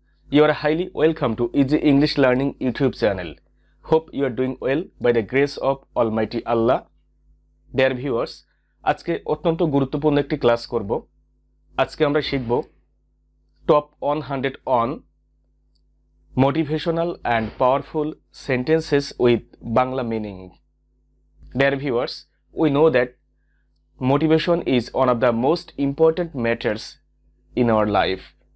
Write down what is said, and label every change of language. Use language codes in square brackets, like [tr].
[en] You are highly welcome to Easy English Learning YouTube channel. Hope you are doing well by the grace of Almighty Allah. Dear viewers, [bn] আজকে অত্যন্ত গুরুত্বপূর্ণ একটি class করব। আজকে আমরা শিখব [en] Top 100 on motivational and powerful sentences with Bangla meaning. Dear viewers, we know that motivation is one of the most important matters in our life.